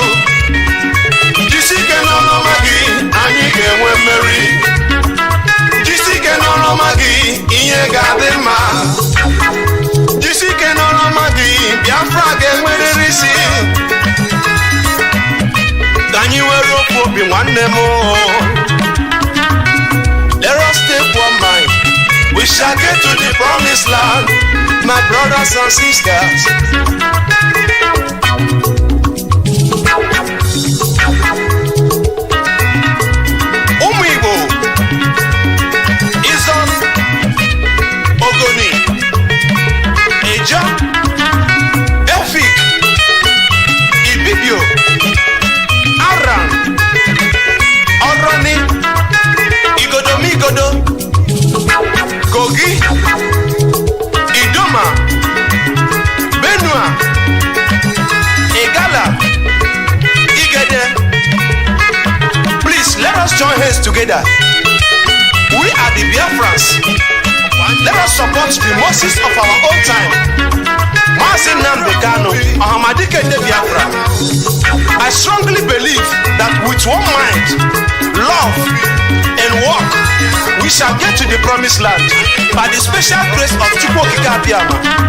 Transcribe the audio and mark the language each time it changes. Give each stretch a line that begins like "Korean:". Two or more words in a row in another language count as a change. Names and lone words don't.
Igbo: Jisike n'ọrụ ọma gị anyị ga-enwe mmeri. Jisike n'ọrụ ọma gị ihe ga-adị mma. Jisike n'ọrụ ọma gị Biafra ga-enwerịrị isi. Ka anyị were ofu obi nwanne m.
English: Let us take one mind. We shall get to the promised land, my brothers and sisters.
Igbo: Ụmụ Igbo, Izon, Ogoni, Eja, Efik, Ibibio, Aran, Oroni, Igodomigodo, Kogi, Idoma, Benua, Igala, Igede.
English: Please let us join hands together. We are the Biafrans. Let us support the Moses of our own time,
Igbo: Mazi Nnamdi Kanu ọhamadike ndị Biafra.
English: I strongly believe that with one mind, love, and work, we shall get to the promised land by the special grace of
Igbo: Chukwu okike abịa ma.